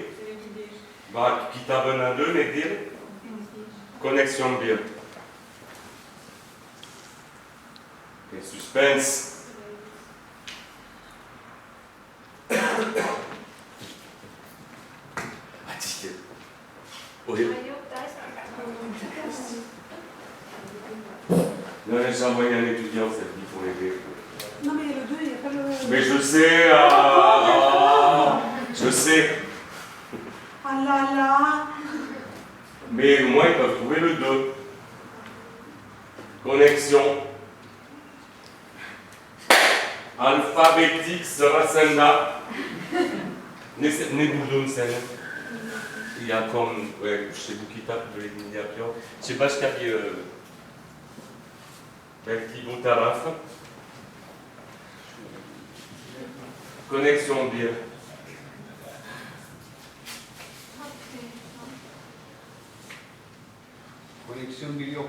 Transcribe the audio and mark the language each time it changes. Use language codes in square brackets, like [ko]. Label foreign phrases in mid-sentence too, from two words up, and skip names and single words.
[tr] bak kitabın adı nedir? Koneksiyon 1. Suspense. Hadi. Oui. Ay yok ders. [fr] Non, j'ai envoyé un étudiant cette vie pour l'aider. Non, mais le 2, il n'y a pas le. Mais je sais, je sais. Ah là là. Mais au moins ils peuvent trouver le 2. [tr] Connexion. Alphabétique sırasında. Ne buldun sen? [fr] Il y a comme, chez [tr] bu kitap böyle bir yapıyor. Başka bir belki bu taraf. Koneksiyon 1. Koneksiyon bir yok.